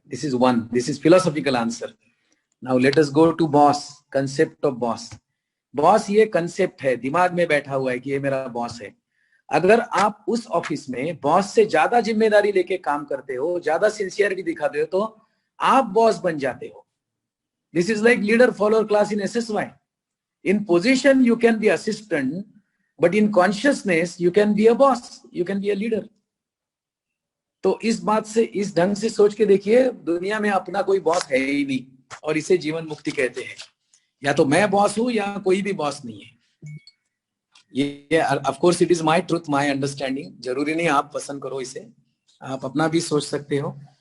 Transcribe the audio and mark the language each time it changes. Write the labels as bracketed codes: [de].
[en] This is philosophical answer. Now let us go to boss. Concept of boss. [hi] Boss ये concept है, दिमाग में बैठा हुआ है कि ये मेरा बॉस है. अगर आप उस ऑफिस में बॉस से ज्यादा जिम्मेदारी लेके काम करते हो, ज्यादा सिंसियरिटी दिखाते हो, तो आप बॉस बन जाते हो. [en] This is like leader follower class in SSY. In position you can be assistant, but in consciousness you can be a boss, you can be a leader. [hi] तो इस बात से, इस ढंग से सोच के देखिए, दुनिया में अपना कोई बॉस है ही नहीं, और इसे जीवन मुक्ति कहते हैं. या तो मैं बॉस हूं या कोई भी बॉस नहीं है. ये of course it is my truth, my understanding. जरूरी नहीं आप पसंद करो इसे, आप अपना भी सोच सकते हो.